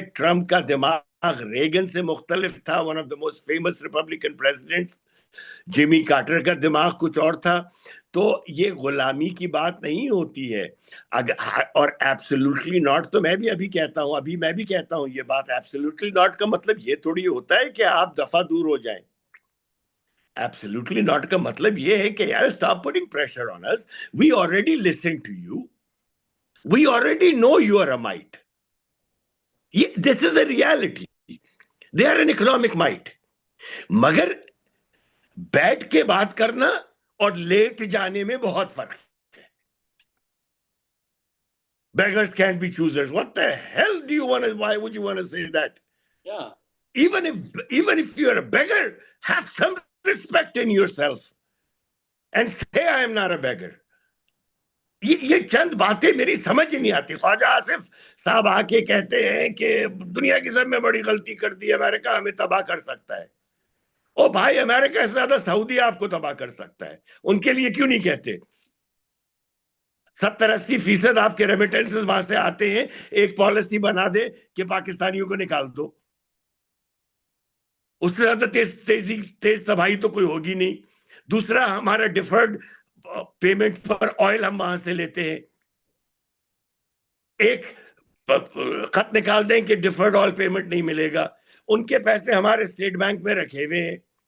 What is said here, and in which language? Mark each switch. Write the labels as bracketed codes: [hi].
[ur] Trump کا دماغ Reagan سے مختلف تھا، [en] One of the most famous Republican presidents. [ur] Jamie Carter کا دماغ کچھ اور تھا. تو یہ غلامی کی بات نہیں ہوتی ہے. اور ایبسولوٹلی ناٹ تو میں بھی کہتا ہوں یہ بات ایبسولوٹلی ناٹ کا مطلب یہ تھوڑی ہوتا ہے کہ آپ دفعہ دور ہو جائیں. [en] Absolutely not [ur] کا مطلب یہ ہے کہ یار [en] stop putting pressure on us. We already listened to you. We already know you are a might. This is a reality. They are an economic might. [ur] مگر بیٹھ کے بات کرنا اور لیٹ جانے میں بہت فرق ہے. [en] Beggars can't be choosers. What the hell do you want to, why would you want to say that? Yeah. Even if you are a beggar, have some respect in yourself and say I am not a beggar. [ur] یہ چند باتیں میری سمجھ نہیں آتی. خواجہ آصف صاحب آ کے کہتے ہیں کہ دنیا کی سب میں بڑی غلطی کر دی، امریکہ ہمیں تباہ کر سکتا ہے. او بھائی، امریکہ سے زیادہ سعودی آپ کو تباہ کر سکتا ہے. ان کے لیے کیوں نہیں کہتے؟ 70-80% آپ کے ریمیٹنسز وہاں سے آتے ہیں. ایک پالیسی بنا دے کہ پاکستانیوں کو نکال دو. اس سے زیادہ تیز تباہی تو کوئی ہوگی نہیں. دوسرا، ہمارا ڈیفرڈ پیمنٹ پر آئل ہم وہاں سے لیتے ہیں. ایک خط نکال دیں کہ ڈیفرڈ آئل پیمنٹ نہیں ملے گا. ان کے پیسے ہمارے اسٹیٹ بینک میں رکھے ہوئے ہیں.